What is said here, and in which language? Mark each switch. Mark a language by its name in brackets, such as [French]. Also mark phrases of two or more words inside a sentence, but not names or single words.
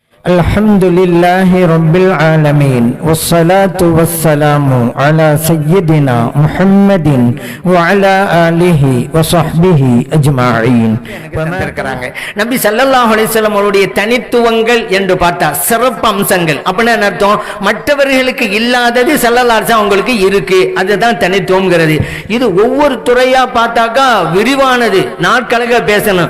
[Arabic] الحمد لله رب العالمين والصلاة والسلام على سيدنا محمد وعلى آله وصحبه أجمعين. [Tamil] நபி [Arabic] صلى الله عليه وسلم [Tamil] அவருடைய தனித்துவங்கள் என்று பார்த்தா சிறப்பு அம்சங்கள் அப்படின்னா என்ன அர்த்தம்? மற்றவர்களுக்கு இல்லாதது [Arabic] صلى الله عليه وسلم [Tamil] அவங்களுக்கு இருக்கு, அதுதான் தனித்துவம்ங்கிறது. இது ஒவ்வொரு துறையா பார்த்தாக்கா விரிவானது, நாட்கணக்க பேசணும்.